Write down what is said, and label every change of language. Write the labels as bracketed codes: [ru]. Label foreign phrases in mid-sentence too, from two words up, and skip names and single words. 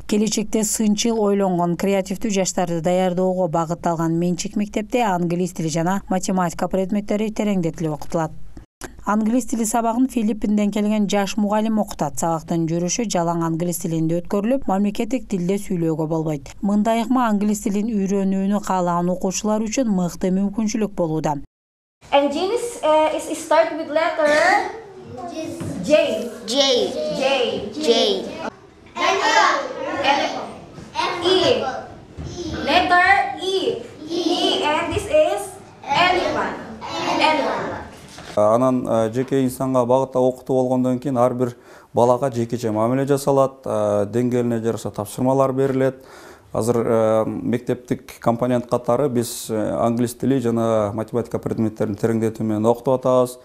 [ky] Келечекте сынчыл ойлонгон креативдүү жаштарды даярдоого багытталган менчик мектепте англис тили жана математика предметтери тереңдетилип окутулат. Англис тили сабагын Филиппинден келген жаш мугалим окутат. Сабактын жүрүшү жалаң англис тилинде өткөрүлүп, мамлекеттик тилде сүйлөөгө болбойт. Мындай ыкма англис тилин үйрөнүүнү каалаган окуучулар үчүн мыкты мүмкүнчүлүк болууда. [en] And James is start with letter J. J. J. J. E. Letter E. E. And this is elephant. Elephant. [ky] Анан жеке инсанга багыттап окутуу болгондон кийин ар бир балага жекече мамиле жасалат, деңгээлине жараша тапшырмалар берилет. Азыр мектептик компонент катары биз англис тили жана математика предметтерин тереңдетүү менен окутуп атабыз.